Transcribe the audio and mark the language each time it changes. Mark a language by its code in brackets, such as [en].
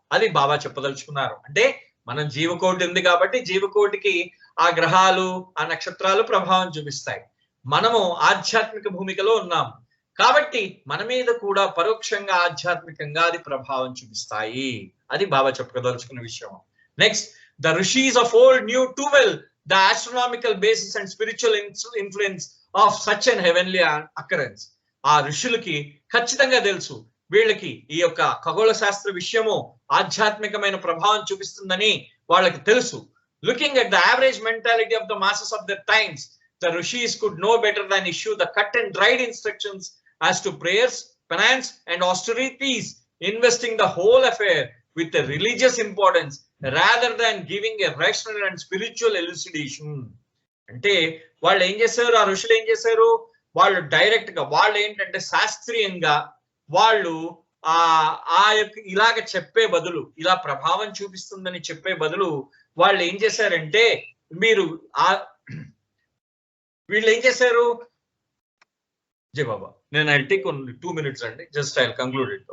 [te] అది బాబా చెప్పదలుచుకున్నారు. అంటే మనం జీవకోటి ఉంది కాబట్టి జీవకోటికి ఆ గ్రహాలు ఆ నక్షత్రాలు ప్రభావం చూపిస్తాయి. మనము ఆధ్యాత్మిక భూమికలో ఉన్నాము కాబట్టి మన మీద కూడా పరోక్షంగా ఆధ్యాత్మికంగా అది ప్రభావం చూపిస్తాయి. అది బాబా చెప్పదలుచుకున్న విషయం. [en] Next, the rishis of old knew too well the astronomical basis and spiritual influence of such an heavenly occurrence. [te] ఆ ఋషులకి ఖచ్చితంగా తెలుసు వీళ్ళకి ఈ యొక్క ఖగోళ శాస్త్ర విషయము ఆధ్యాత్మికమైన ప్రభావం చూపిస్తుందని వాళ్ళకి తెలుసు. [en] Looking at the average mentality of the masses of their times, the rishis could know better than issue the cut and dried instructions as to prayers, penance and austerities, investing the whole affair with a religious importance rather than giving a rational and spiritual elucidation. [te] అంటే వాళ్ళు ఏం చేశారు, ఆ ఋషులు ఏం చేశారు, వాళ్ళు direct గా వాళ్ళు ఏంటంటే శాస్త్రీయంగా వాళ్ళు ఆ యొక్క ఇలాగ చెప్పే బదులు, ఇలా ప్రభావం చూపిస్తుందని చెప్పే బదులు వాళ్ళు ఏం చేశారంటే వీళ్ళు ఏం చేశారు, జై బాబా నేను [en] I take 2 minutes [te] అండి, [en] Just I conclude it.